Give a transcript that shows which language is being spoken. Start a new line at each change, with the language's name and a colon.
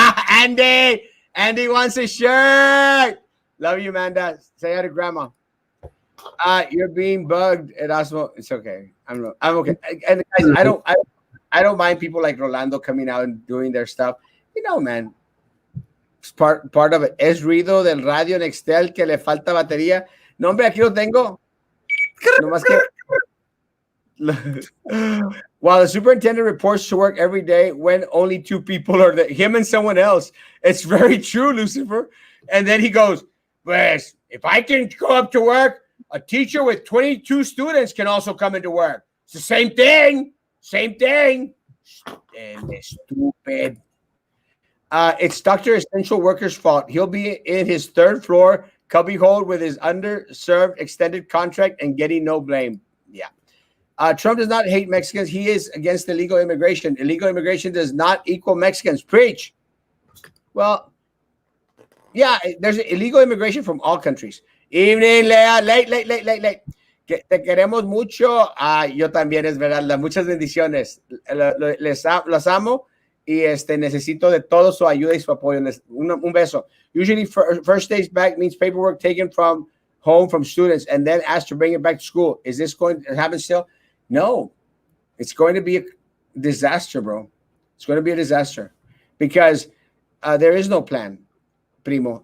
English: Andy wants a shirt. Love you, Amanda. Say hi to grandma. You're being bugged, Erasmo. It's okay. I'm okay. And guys, I don't mind people like Rolando coming out and doing their stuff. Man, part of it.
Spanish: Es ruido del radio Nextel que le falta batería. No, hombre, aquí lo tengo. Nomás que
English: while the superintendent reports to work every day when only two people are there, him and someone else. It's very true, Lucifer. And then he goes, pues, if I can go up to work, a teacher with 22 students can also come into work. It's the same thing. Same thing. Damn, stupid. It's Dr. Essential Worker's fault. He'll be in his third floor cubbyhole with his underserved extended contract and getting no blame. Yeah. Trump does not hate Mexicans. He is against illegal immigration. Illegal immigration does not equal Mexicans. Preach. Well, yeah, there's illegal immigration from all countries. Evening, Lea. Late.
Spanish: Te queremos mucho. Yo también, es verdad. Muchas bendiciones. Los amo. Y necesito de todo su ayuda y su apoyo. Un beso.
English: Usually, first days back means paperwork taken from home from students and then asked to bring it back to school. Is this going to happen still? No. It's going to be a disaster, bro. It's going to be a disaster because there is no plan, primo.